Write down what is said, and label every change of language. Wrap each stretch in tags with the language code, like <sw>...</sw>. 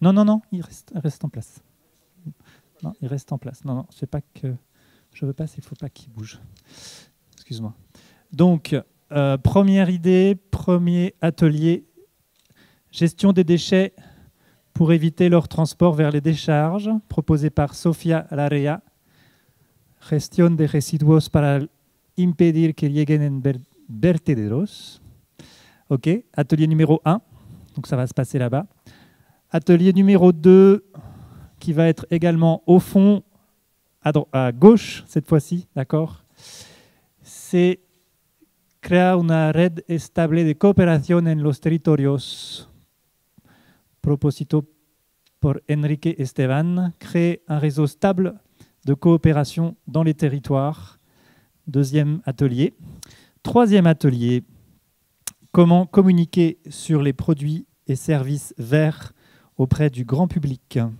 <fr>Non, non, non, il reste en place. Non, il reste en place. Non, non, c'est pas que je veux pas, il ne faut pas qu'il bouge. Excuse-moi. Donc, première idée, premier atelier, gestion des déchets pour éviter leur transport vers les décharges, proposé par Sofia Larrea.</fr> <es>Gestión de residuos para impedir que lleguen en vertederos.</es> <fr>OK, atelier numéro 1, donc ça va se passer là-bas. Atelier numéro 2, qui va être également au fond, à gauche cette fois-ci, d'accord ? C'est</fr> <es>crear una red estable de cooperación en los territorios. Proposito por</es> <fr>Enrique Esteban, créer un réseau stable de coopération dans les territoires. Deuxième atelier. Troisième atelier, comment communiquer sur les produits et services verts auprès du grand public.</fr>